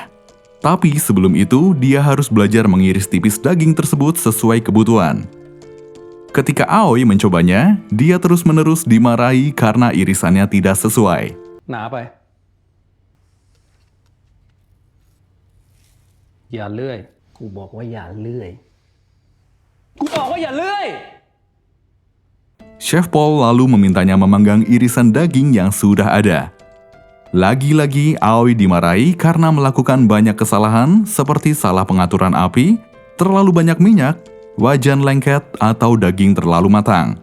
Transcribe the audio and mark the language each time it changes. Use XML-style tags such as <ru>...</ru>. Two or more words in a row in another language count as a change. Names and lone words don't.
<id>Tapi sebelum itu, dia harus belajar mengiris tipis daging tersebut sesuai kebutuhan. Ketika Aoi mencobanya, dia terus-menerus dimarahi karena irisannya tidak sesuai. Nah, apa ya?</id> <th>อย่าเลื่อยกูบอกว่าอย่าเลื่อยกูบอกว่าอย่าเลื่อย</th> <id>Chef Paul lalu memintanya memanggang irisan daging yang sudah ada. Lagi-lagi Aoi dimarahi karena melakukan banyak kesalahan seperti salah pengaturan api, terlalu banyak minyak, wajan lengket, atau daging terlalu matang.</id>